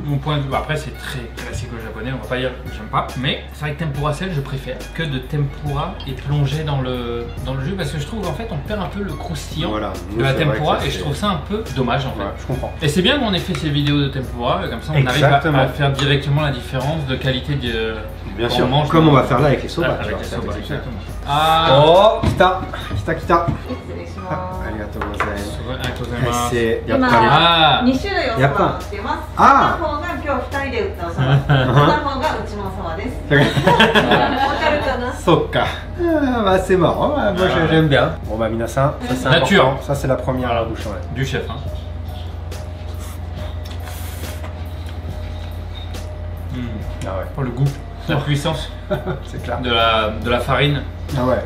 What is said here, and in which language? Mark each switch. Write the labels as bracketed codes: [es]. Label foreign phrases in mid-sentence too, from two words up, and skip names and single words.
[fr] mon point de vue, après c'est très classique au japonais, on va pas dire que j'aime pas, mais c'est vrai que tempura sel je préfère que de tempura et plonger dans le jus parce que je trouve en fait on perd un peu le croustillant Voilà. de la C'est vrai tempura que ça, et je c'est- trouve ça un peu dommage en fait. Ouais, je comprends. Et c'est bien qu'on ait fait ces vidéos de tempura, comme ça on Exactement. arrive à faire directement la différence de qualité Bien qu'on sûr, mange comme dans- on va faire là avec les soba. avec genre, les c'est soba, exceptionnel. exactement. Ah, [ja] Oh, kita た来た。失礼します。ありがとうございます。すごい、ありがとうございます。今2種類お蕎麦を売ってます。片方が今日2人で売ったお蕎麦、片方がうちのお蕎麦です。わかるかな？ [fr] そっか。Bah c'est marrant, moi j'aime bien. Bon bah minasan, ça c'est important. Ça c'est la première à la bouche. Du chef, hein. Ah ouais. Pour le goût, la puissance. C'est clair. De la farine. Ah ouais.